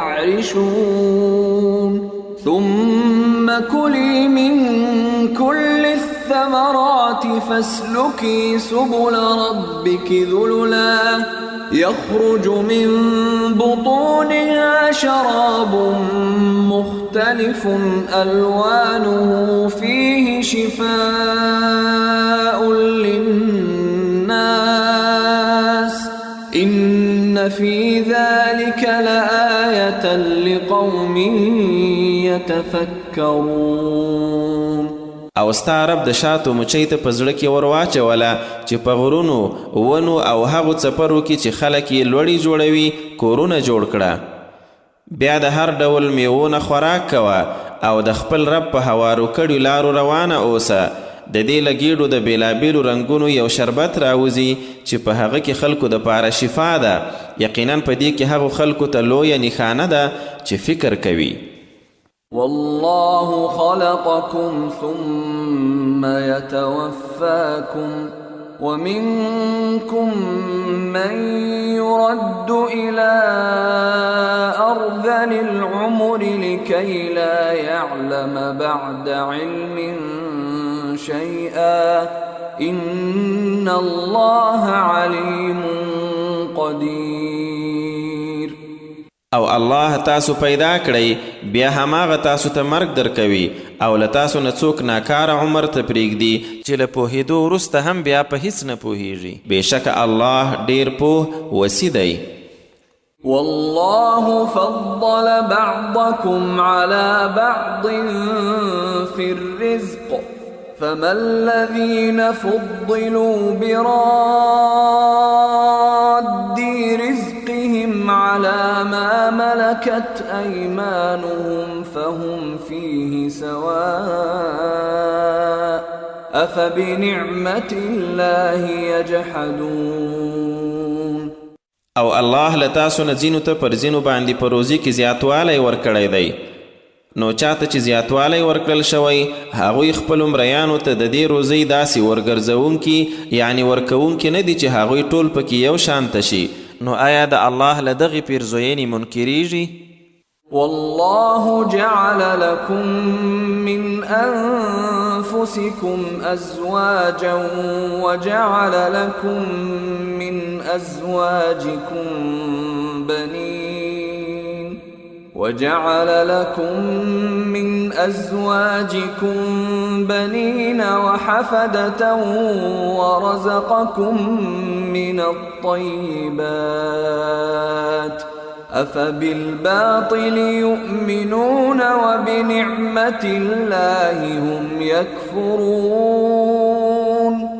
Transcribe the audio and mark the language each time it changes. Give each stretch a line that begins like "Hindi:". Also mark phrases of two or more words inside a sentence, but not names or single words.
Arabic: يعرشون ثم كلي من كل الثمرات فاسلكي سبل ربك ذللا يخرج من بطونها شراب مختلف ألوانه فيه شفاء للناس إن في ذلك لآية لقوم يتفكرون.
Pashto: او ستا رب د شاتو مچۍ ته په زړه کې ور واچوله چې په غرونو ونو او هغو څپرو کې چې خلک یې لوړي جوړوي کورونه جوړ کړه. بیا د هر ډول میوو نه خوراک کوه او د خپل رب په هوارو کړیو لارو روانه اوسه. د دې له ګېډو د بېلابېلو رنګونو یو شربت راوځي چې په هغه کې خلکو دپاره شفا ده. یقینا په دې کې هغو خلکو ته لویه نښانه ده چې فکر کوي.
Arabic: والله خلقكم ثم يتوفاكم ومنكم من يرد إلى أرذل العمر لكي لا يعلم بعد علم شيئا إن الله عليم قدير.
Pashto: او الله تاسو پیدا کړئ بیا هماغه تاسو ته مرګ درکوي او له تاسو نه څوک ناکاره عمر ته پرېږدي چې له پوهېدو وروسته هم بیا په هیڅ نه پوهېږي. بېشکه الله ډېر پوه وسي دی.
Arabic: والله فضل بعضكم على بعض في الرزق فما الذين فضلوا براد رزقهم على ما ملكت أيمانهم فهم فيه سواء أفبنعمة الله يجحدون.
Pashto: او الله له تاسو نه ځینو ته پر ځینو باندې په روزي کې زیاتوالی ورکړی دی. نو چاته چې زیاتوالی ورکړل شوی هغوی خپلو مریانو ته د دې روزۍ داسې ورګرځونکي یعنی ورکوونکي نه دي چې هغوی ټول پکې یو شانته شي. نو آیا د الله له دغې پیرزوینې منکریږي؟
Arabic: والله جعل لكم من أنفسكم أزواجا وجعل لكم من أزواجكم بنين وحفدة ورزقكم من الطيبات أفبالباطل يؤمنون وبنعمة الله هم يكفرون